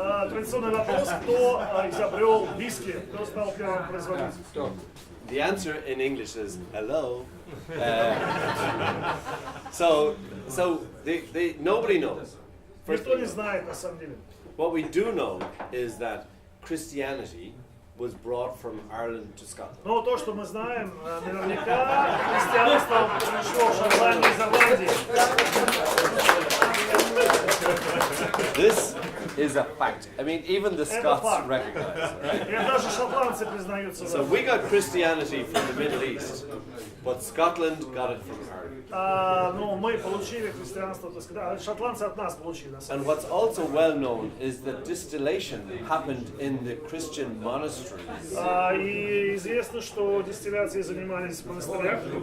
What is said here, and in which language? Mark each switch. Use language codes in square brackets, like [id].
[ru] Традиционный вопрос, кто изобрел виски, кто стал первым производителем? [en] The answer in English is hello. So nobody knows. [ru] Никто не знает на самом деле. [en] What we do know is that Christianity was brought from Ireland to Scotland. [ru] Но то, что мы знаем, наверняка христианство пришло в Шотландию из Ирландии. [en] This is a fact. I mean, even the Scots recognize it. [ru] И даже шотландцы признаются в [en] So [ru] этом. [en] we got Christianity from the Middle East, but Scotland got it from Ireland. [ru] Ну, мы получили христианство, так сказать, шотландцы от нас получили. На самом [en] And what's also well known is that distillation happened in the Christian monasteries. [ru] И известно, что дистилляцией занимались в монастырях.